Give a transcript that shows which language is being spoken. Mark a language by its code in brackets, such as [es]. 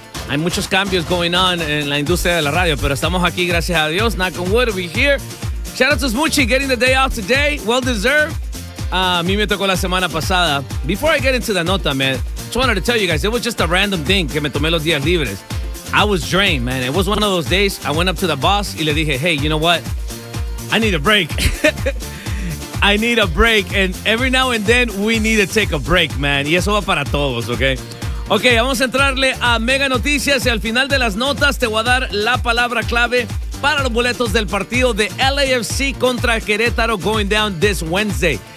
[es] Hay muchos cambios [en] going on [es] en la industria de la radio, pero estamos aquí, gracias a Dios. [en] Knock on wood, we're here. Shout out to Smoochie, getting the day off today. Well deserved. [es] A mí me tocó la semana pasada. [en] Before I get into the nota, man, I just wanted to tell you guys, it was just a random thing [es] que me tomé los días libres. [en] I was drained, man. It was one of those days. I went up to the boss [es] y le dije, [en] hey, you know what? I need a break. I need a break. And every now and then, we need to take a break, man. [es] Y eso va para todos, okay? Okay, vamos a entrarle a Mega Noticias. Y al final de las notas, te voy a dar la palabra clave para los boletos del partido de LAFC contra Querétaro [en] going down this Wednesday.